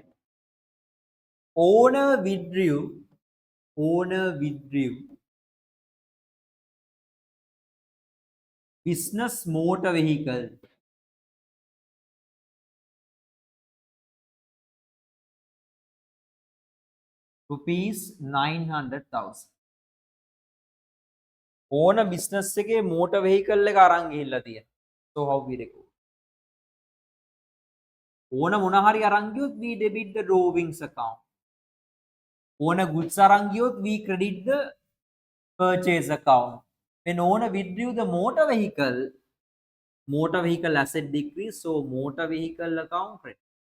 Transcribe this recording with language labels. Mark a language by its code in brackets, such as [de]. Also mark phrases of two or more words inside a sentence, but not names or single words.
[en] Owner withdrew business motor vehicle rupees 900,000. [si] ඕන business එකේ [en] motor vehicle [si] එක අරන් ගිහිල්ලා තියෙනවා. [en] So how we record? [si] ඕන මොන හරි අරන් ගියොත් [en] we debit the drawings account. [si] ඕන goods අරන් ගියොත් [en] we credit the purchase account. When owner withdrew the motor vehicle asset decrease, so motor vehicle account credit.